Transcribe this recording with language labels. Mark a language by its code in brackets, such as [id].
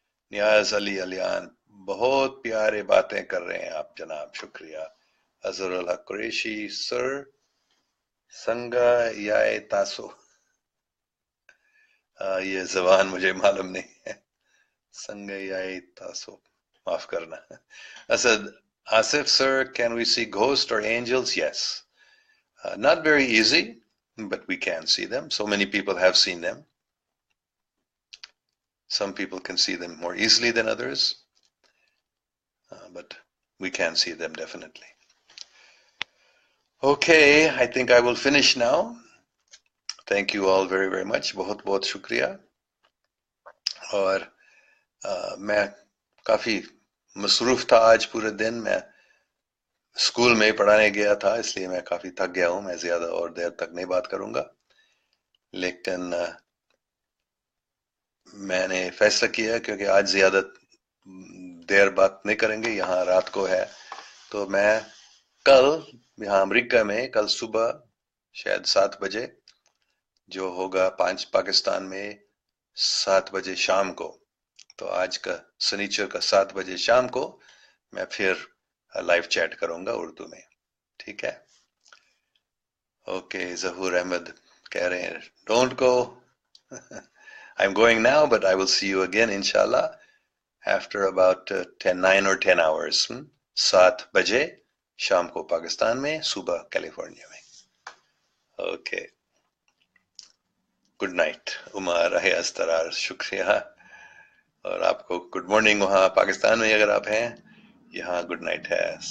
[ur] نیاز علی علیان, بہت پیارے باتیں کر رہے ہیں آپ جناب, شکریہ. اظہر الحق قریشی, سر [ps] سنگا یائے تاسو, [ur] یہ زبان مجھے معلوم نہیں ہے. [ps] سنگا یائے تاسو, [ur] معاف کرنا. [en] Asad Asif, sir, can we see ghosts or angels? Yes. Not very easy, but we can see them. So many people have seen them. Some people can see them more easily than others, but we can see them definitely. Okay, I think I will finish now. Thank you all very, very much. [ur] بہت بہت شکریہ. اور میں کافی مصروف تھا آج پورے دن. میں اسکول میں پڑھانے گیا تھا, اس لیے میں کافی تھک گیا ہوں. میں زیادہ اور دیر تک نہیں بات کروں گا, لیکن میں نے فیصلہ کیا کیونکہ آج زیادہ دیر بات نہیں کریں گے, یہاں رات کو ہے, تو میں کل یہاں امریکہ میں کل صبح شاید 7 بجے, جو ہوگا 5 پاکستان میں 7 بجے شام کو, تو آج کا سنیچر کا 7 بجے شام کو میں پھر لائیو چیٹ کروں گا اردو میں, ٹھیک ہے؟ [en] okay, [ur] ظہور احمد کہہ رہے ہیں [en] Don't go. I'm going now, but I will see you again, inshallah, after about 9 or 10 hours. [ur] 7 بجے شام کو پاکستان میں, صبح کیلیفورنیا میں. [en] Okay, good night. Umar Istrar, [ur] شکریہ. اور آپ کو [en] good morning [ur] وہاں پاکستان میں اگر آپ ہیں, یہاں [en] good night [ur] ہے.